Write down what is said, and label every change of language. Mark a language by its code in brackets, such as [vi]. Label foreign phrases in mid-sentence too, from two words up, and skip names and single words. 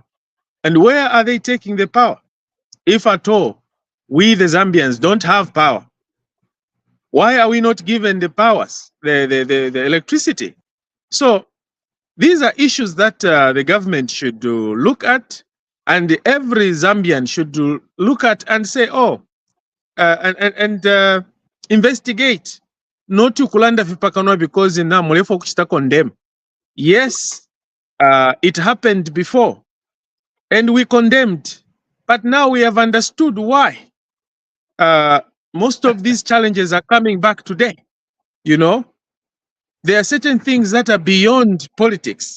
[en] And where are they taking the power? If at all, we the Zambians don't have power, why are we not given the powers, the electricity? So these are issues that the government should look at, and every Zambian should look at and say, oh, and investigate. Not to [bem] kulanda vipakano because na mulefo kuchita condemn. [en] Yes, it happened before, and we condemned, but now we have understood why. Most of these challenges are coming back today. You know, there are certain things that are beyond politics.